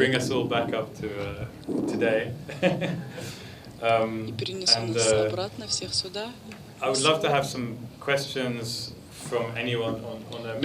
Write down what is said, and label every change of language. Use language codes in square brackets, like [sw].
[en] bring us all back up to today. [ru] и перенесу нас обратно всех сюда. [en] I would love to have some questions from anyone on maybe we